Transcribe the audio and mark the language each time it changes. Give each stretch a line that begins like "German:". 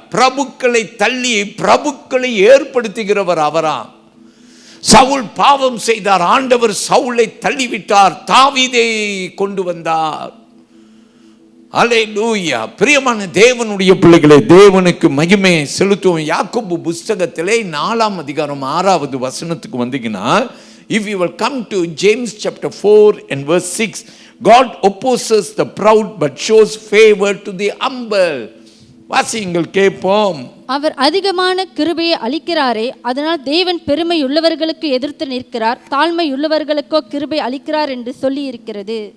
Tamil: பிரபுக்களை தள்ளி பிரபுக்களை ஏற்படுத்துகிறவர் அவரா. சவுல் பாவம் செய்தார், ஆண்டவர் சவுலை தள்ளிவிட்டார், தாவீதை கொண்டு வந்தார். அல்லேலூயா. பிரியமான தேவனுடைய பிள்ளைகளை, தேவனுக்கு மகிமை செலுத்துவோம். யாக்கோபு புஸ்தகத்திலே 4ஆம் அதிகாரம் 6வது வசனத்துக்கு வந்தீங்கன்னா,
English: if you will come to James chapter 4 and verse 6, God opposes the proud but shows favor to the humble.
Tamil: வாசியுங்கள் கேட்போம். அவர் அதிகமான கிருபையை அளிக்கிறாரே, அதனால் தேவன் பெருமை உள்ளவர்களுக்கு எதிர்த்து நிற்கிறார், தாழ்மை உள்ளவர்களுக்கோ கிருபை அளிக்கிறார் என்று சொல்லி இருக்கிறது.